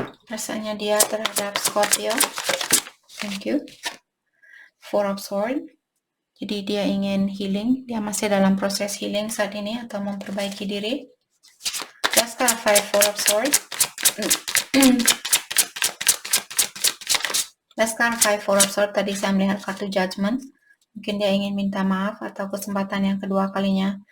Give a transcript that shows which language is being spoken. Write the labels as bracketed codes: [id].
[id] Perasaannya dia terhadap Scorpio. [en] Thank you. [id] Four of Swords. Jadi dia ingin healing, dia masih dalam proses healing saat ini atau memperbaiki diri. [en] Let's clarify Four of Swords. Let's clarify Four of Swords. [id] Tadi saya melihat kartu Judgment. Mungkin dia ingin minta maaf atau kesempatan yang kedua kalinya.